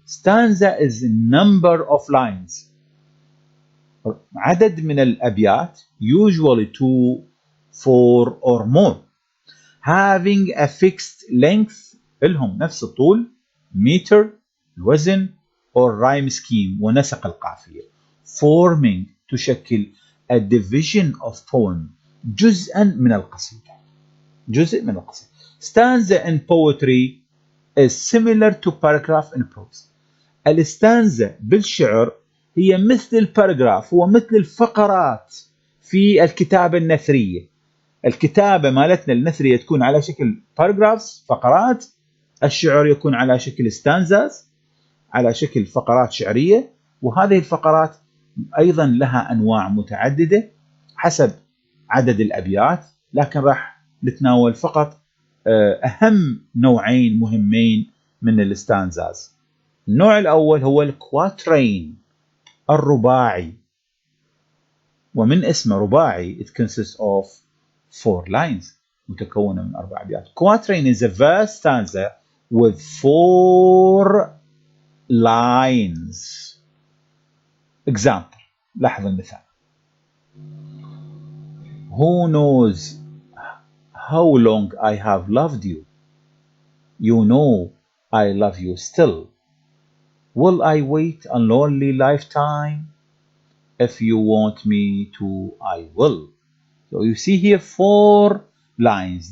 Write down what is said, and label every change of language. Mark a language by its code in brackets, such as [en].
[en] Stanza is a number of lines, [ar] عدد من الأبيات, [en] usually 2, 4 or more, having a fixed length, [ar] لهم نفس الطول, [en] meter, [ar] الوزن, [en] or rhyme scheme, [ar] ونسق القافية, [en] forming, [ar] تشكل [en] a division of poem, [ar] جزءا من القصيدة. جزء من القصيدة. [en] Stanza in poetry is similar to paragraph in prose. [ar] الستانزا بالشعر هي مثل الباراجراف، هو مثل الفقرات في الكتابة النثرية. الكتابة مالتنا النثرية تكون على شكل باراجرافز، فقرات. الشعر يكون على شكل ستانزاز، على شكل فقرات شعرية. وهذه الفقرات أيضا لها أنواع متعددة حسب عدد الأبيات، لكن راح نتناول فقط أهم نوعين مهمين من الستانزاز. النوع الأول هو الكواترين، الرباعي، ومن اسمه رباعي [en] it consists of 4 lines، [ar] متكونة من 4 أبيات. [en] Quatrain is a verse stanza with 4 lines. [ar] Example، لاحظ المثال. [en] Who knows how long I have loved you? You know I love you still. Will I wait a lonely lifetime? If you want me to, I will. So you see here 4 lines.